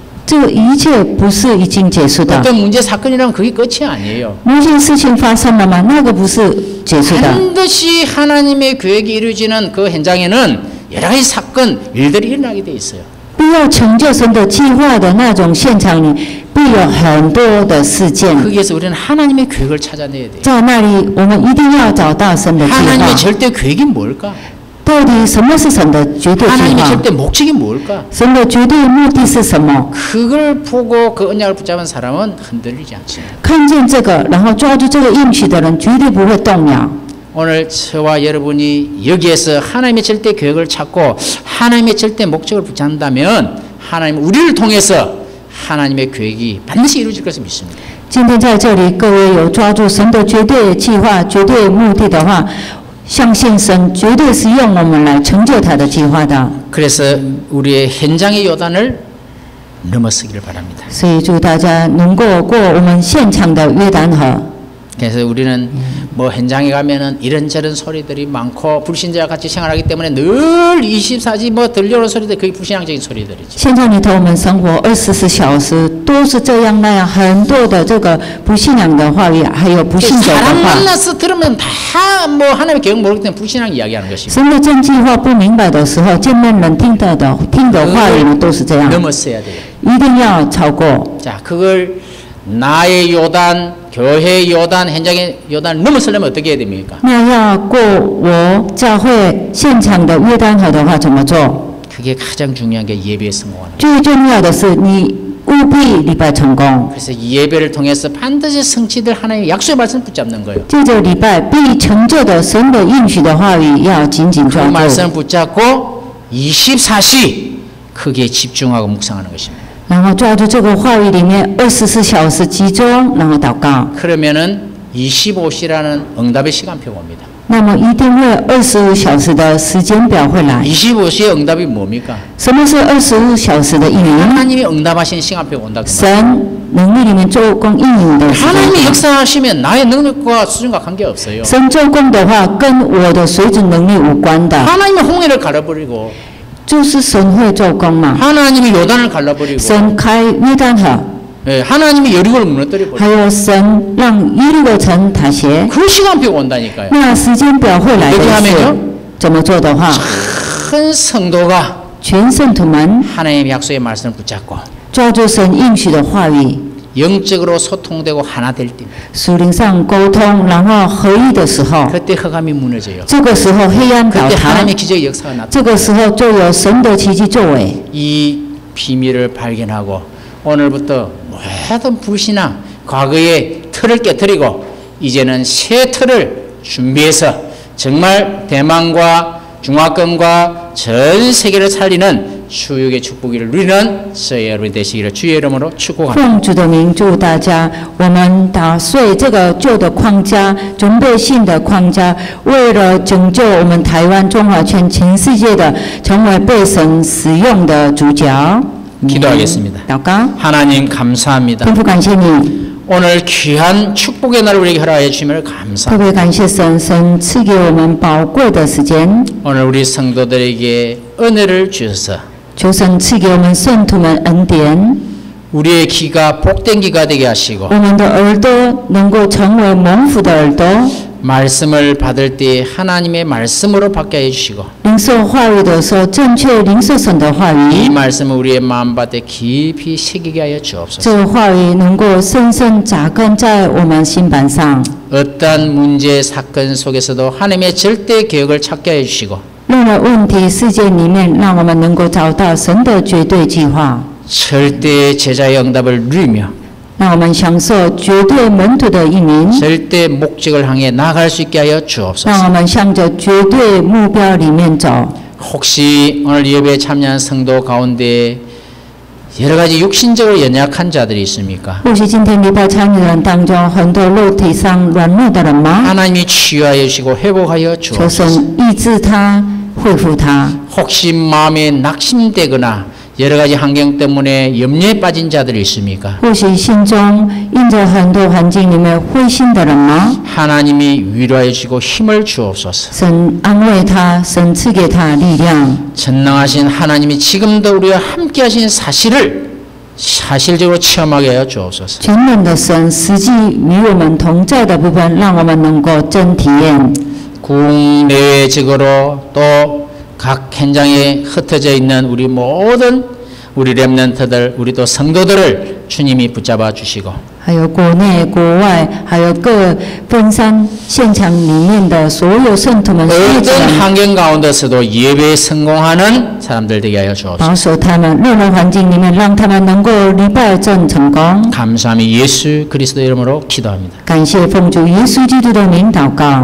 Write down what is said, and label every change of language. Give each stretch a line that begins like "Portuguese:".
Chinese: 这个一切不是已经结束的。
Korean: 어떤 문제 사건이라면 그게 끝이 아니에요.
Chinese: 某些事情发生了吗？那个不是结束的。
Korean: 반드시 하나님의 계획이 이루어지는 그 현장에는 여러 가지 사건, 일들이 일어나게 돼 있어요.
Chinese: 必要成就神的计划的那种现场里，必有很多的事件。
Korean: 거기에서 우리는 하나님의 계획을 찾아내야 돼요.
Chinese: 在那里，我们一定要找到神的计划。
Korean: 하나님의 절대 계획이 뭘까?
Chinese: 到底什么是神的绝对计
Korean: 하나님의
Chinese: 划？
Korean: 절대 목적이 뭘까?
Chinese: 神的绝对目的是什么？
Korean: 그걸 보고 그 언약을 붙잡은 사람은 흔들리지 않습니다.
Chinese: 看见这个，然后抓住这个应许的人，绝对不会动摇。
Korean: 오늘 저와 여러분이 여기에서 하나님의 절대 계획을 찾고 하나님의 절대 목적을 붙잡는다면 하나님 우리를 통해서 하나님의 계획이 반드시 이루어질 것을 믿습니다.
Chinese: 今天在这里，各位有抓住神的绝对计划、绝对目的的话，相信神绝对是用我们来成就他的计划的。
Korean: 그래서 우리의 현장의 요단을 넘어서기를 바랍니다.
Chinese: 所以祝大家能够过我们现场的约旦河。
Korean: 그래서 우리는 뭐 현장에 가면은 이런저런 소리들이 많고 불신자와 같이 생활하기 때문에 늘 24시 뭐 들려오는 소리들 그게 불신앙적인 소리들이죠.
Chinese: 现在里头我们生活24小时都是这样那样，很多的这个不信仰的话语，还有不信者的
Korean: 사람
Chinese: 话。
Korean: 만나서 들으면 다 뭐 하나님의 계획 모르기 때문에 불신앙 이야기하는 것입니다.
Chinese: 神的真计划不明白的时候，见面人听的话语呢都是这样，
Korean: 넘었어야 돼요.
Chinese: 一定要超过。
Korean: 자, 그걸 나의 요단, 교회의 요단, 현장의 요단을 넘어서려면 어떻게 해야 됩니까?
Chinese: 那要过我教会现场的约旦河的话，怎么做？
Korean: 그게 가장 중요한 게 예배에 성공하는 거예요.
Chinese: 最重要的是你务必礼拜成功。
Korean: 그래서 이 예배를 통해서 반드시 성취될 하나님의 약속의 말씀을 붙잡는 거예요.
Chinese: 借着礼拜必成就的神的应许的话语，要紧紧
Korean: 그
Chinese: 抓住。
Korean: 말씀을 붙잡고 24시 거기에 집중하고 묵상하는 것입니다.
Chinese: 然后抓住这个话语里面24小时集中，然后祷告。
Korean: 그러면은 25시라는 응답의 시간표가 옵니다.
Chinese: 那么一定会25小时的时间表会来。
Korean: 25시의 응답이 뭡니까?
Chinese: 什么是25小时的应允？
Korean: 하나님이 응답하신 시간표가 온다.
Chinese: 神能力里面做工应允的时间。
Korean: 하나님이 역사하시면 나의 능력과 수준과 관계없어요.
Chinese: 神做工的话，跟我的水准能力无关的，
Korean: 하나님이 홍해를 갈아버리고
Chinese: 就是神会做工嘛。
Korean: 하나님이 요단을 갈라버리고
Chinese: 神开约旦河，
Korean: 예, 하나님이 여리고를 무너뜨려버리고
Chinese: 还有神让耶利哥城塌陷。
Korean: 그 시간표가 온다니까요.
Chinese: 那时间表会来的
Korean: 어떻게
Chinese: 是
Korean: 하면요?
Chinese: 怎么做的话，
Korean: 큰 성도가
Chinese: 全圣徒们
Korean: 하나님의 약속의 말씀을 붙잡고
Chinese: 抓住神应许的话语，
Korean: 영적으로 소통되고 하나 될 때
Chinese: 属灵上沟通，然后合一的时候，
Korean: 그때 흑암이 무너져요.
Chinese: 这个时候黑暗倒
Korean: 그때
Chinese: 塌，
Korean: 하나님의 기적의 역사가 나타나요.
Chinese: 这个时候就有神的奇迹作为。
Korean: 이 비밀을 발견하고 오늘부터 모든 불신앙 과거의 틀을 깨뜨리고 이제는 새 틀을 준비해서 정말 대만과 중화권과 전 세계를 살리는 수육의 축복을 누리는 저희 여러분이 되시기를 주의 이름으로 축복합니다.
Chinese: 奉主的名祝大家，我们打碎这个旧的框架，准备新的框架，为了拯救我们台湾、中华圈、全世界的，成为被神使用的主角。
Korean: 기도하겠습니다.
Chinese: 祷告，
Korean: 하나님 감사합니다.
Chinese: 天父感谢你，
Korean: 오늘 귀한 축복의 날을 우리에게 허락해 주시면
Chinese: 特
Korean: 감사합니다.
Chinese: 别感谢神，神赐给我们宝贵的时间，
Korean: 오늘 우리 성도들에게 은혜를 주셔서
Chinese: 求神赐给我们圣徒们恩典，
Korean: 우리의 귀가 복된 귀가 되게 하시고
Chinese: 我们的耳朵能够成为蒙福的耳朵，
Korean: 말씀을 받을 때 하나님의 말씀으로 받게 해주시고
Chinese: 领受话语的时候，正确领受神的话
Korean: 이
Chinese: 语，
Korean: 말씀을 우리의 마음밭에 깊이 새기게 하여 주옵소서.
Chinese: 这个话语能够深深扎根在我们心板上。
Korean: 어떠한 문제 사건 속에서도 하나님의 절대 계획을 찾게 해주시고
Chinese: 任何问题事件里面，让我们能够找到神的绝对计划，
Korean: 절대 제자의 응답을 누리며
Chinese: 让我们享受绝对门徒的应允，
Korean: 절대 목적을 향해 나아갈 수 있게 하여
Chinese: 让
Korean: 주옵소서.
Chinese: 我们向着绝对目标里面走。
Korean: 혹시 오늘 예배에 참여한 성도 가운데 여러 가지 육신적으로 연약한 자들이 있습니까?
Chinese: 或许今天礼拜参与人当中，很多肉体上软弱的人吗？
Korean: 하나님이 치유하여 주시고 회복하여
Chinese: 求
Korean: 주옵소서.
Chinese: 神医治他，恢复他。
Korean: 혹시 마음에 낙심되거나 여러 가지 환경 때문에 염려에 빠진 자들이 있습니까?
Chinese: 或许心中因着很多环境里面灰心的人吗？
Korean: 하나님이 위로하여 주시고 힘을 주옵소서.
Chinese: 神安慰他，神赐给他力量。
Korean: 전능하신 하나님이 지금도 우리와 함께 하신 사실을 사실적으로 체험하게 하여 주옵소서.
Chinese: 全能的神实际与我们同在的部分，让我们能够真体验。
Korean: 국내외적으로 또 각 현장에 흩어져 있는 우리 모든 우리 렘넌트들 우리 또 성도들을 주님이 붙잡아 주시고
Chinese: 还有国内、国外，还有各分山现场里面的所有圣徒们、学子
Korean: 어떤
Chinese: 们，
Korean: 환경 가운데서도 예배에 성공하는 사람들 되게 하여 주옵소서.
Chinese: 保守他们，任何环境里面，让他们能够礼拜正成功。
Korean: 감사함이 예수 그리스도 이름으로 기도합니다.
Chinese: 感谢奉主耶稣基督的名祷告，